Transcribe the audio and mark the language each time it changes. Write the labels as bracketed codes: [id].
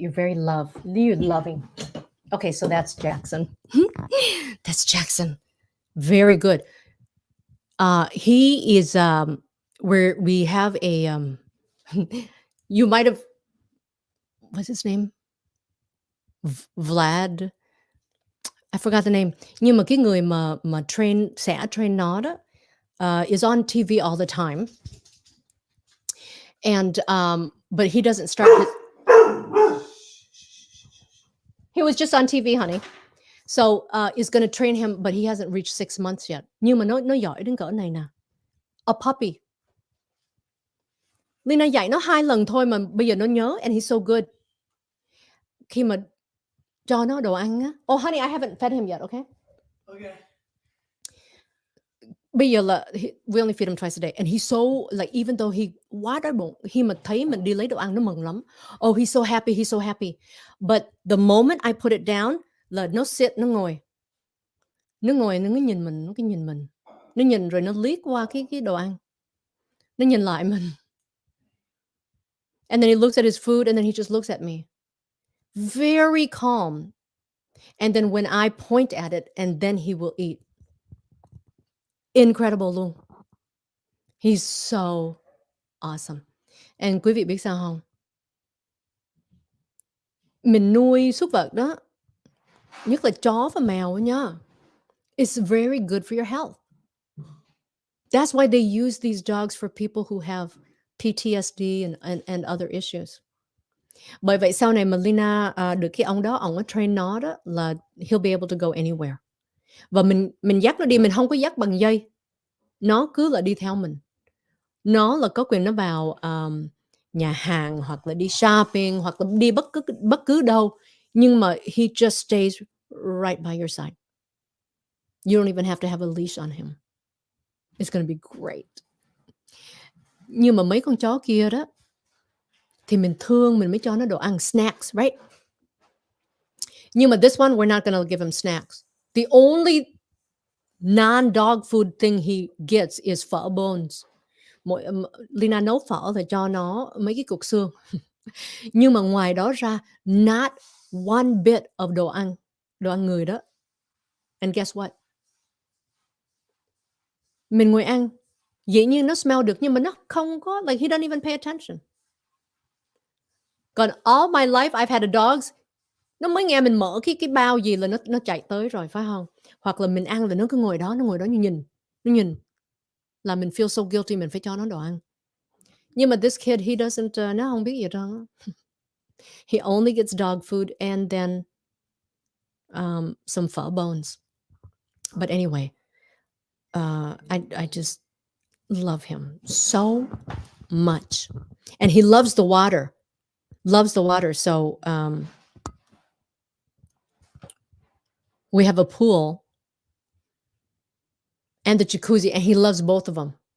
[en] You're very loving. Okay, so that's Jackson. That's Jackson. Very good. He is where we have a you might have, what's his name? Vlad. I forgot the name. [vi] Nhưng mà cái người mà sẽ train nó đó [en] is on TV all the time. And but he doesn't start he was just on TV, honey. So is going to train him, but he hasn't reached 6 months yet. [vi] Nhưng mà nó giỏi đến cỡ này nè. [en] A puppy. [vi] Leyna dạy nó 2 lần thôi mà bây giờ nó nhớ, [en] and he's so good. [vi] Khi mà cho nó đồ ăn á. [en] Oh honey, I haven't fed him yet, okay? Okay. [vi] Bây giờ là [en] we only feed him twice a day, and he's so like, even though he [vi] quá đói bụng, khi mà thấy mình đi lấy đồ ăn nó mừng lắm. [en] Oh, he's so happy. But the moment I put it down [vi] là nó sit, nó ngồi nó nhìn mình, nó nhìn mình, nó nhìn rồi nó liếc qua cái đồ ăn, nó nhìn lại mình, [en] and then he looks at his food, and then he just looks at me, very calm. And then when I point at it, and then he will eat. Incredible luôn. He's so awesome. [vi] And quý vị biết sao không? Mình nuôi súc vật đó, nhất là chó và mèo nha. [en] It's very good for your health. That's why they use these dogs for people who have PTSD and other issues. [vi] Bởi vậy sau này mà Leyna được cái ông đó, ông có train nó đó, là [en] he'll be able to go anywhere. [vi] Và mình dắt nó đi, mình không có dắt bằng dây. Nó cứ là đi theo mình. Nó là có quyền nó vào nhà hàng, hoặc là đi shopping, hoặc là đi bất cứ đâu. Nhưng mà [en] he just stays right by your side. You don't even have to have a leash on him. It's going to be great. [vi] Nhưng mà mấy con chó kia đó, thì mình thương, mình mới cho nó đồ ăn, snacks, right? Nhưng mà [en] this one, we're not going to give him snacks. The only non-dog food thing he gets is phở bones. [vi] Leyna nấu phở thì cho nó mấy cái cục xương. Nhưng mà ngoài đó ra, [en] not one bit of [vi] đồ ăn người đó. [en] And guess what? [vi] Mình ngồi ăn, dĩ nhiên nó [en] smell được, [vi] nhưng mà nó không có, [en] like, he doesn't even pay attention. Còn all my life I've had a dogs, [vi] Nó mới nghe mình mở cái bao gì là nó chạy tới rồi, phải hông? Hoặc là mình ăn là nó cứ ngồi đó, nó nhìn là mình [en] feel so guilty [vi] mình phải cho nó đồ ăn. Nhưng mà [en] this kid he doesn't, [vi] nó hông biết gì hết trơn á. [en] He only gets dog food and then, some phở bones. But anyway, I just love him so much. And he loves the water, so, we have a pool and the jacuzzi, and he loves both of them.